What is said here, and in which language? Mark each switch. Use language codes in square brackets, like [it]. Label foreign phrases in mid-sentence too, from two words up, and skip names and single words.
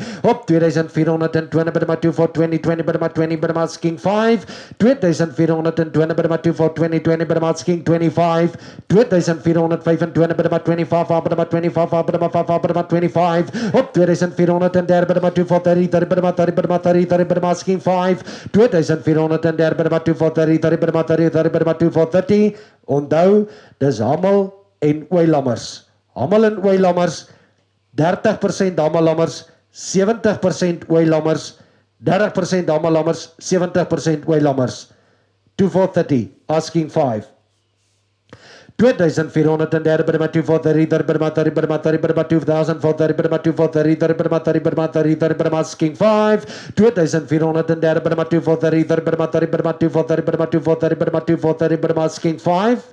[en] Up 2,420 by 2,420 20 by 20 by asking 5. 2,420 by 2,420 20 by asking 25. 2,425 by 25 by 25 by 25. Up 2,410 by 2,430 30 by 30 by 30 30 by asking 5. 2,410 by 2,430 30 by 30 30 by 2,430. [af] Onthou, dis hamal en ooilammers. Hamal en ooilammers, 30% hamalammers, 70% ooilammers. 30% hamalammers, 70% ooilammers. [en] 2,430 asking 5. 2,430 by 2,430 by 30 by 30 by 2,430 by 2,430 by 30 by 30 by asking 5. 2,430 by 2,430 by 30 by 2,430 by 2,430 by 2,430 by asking 5.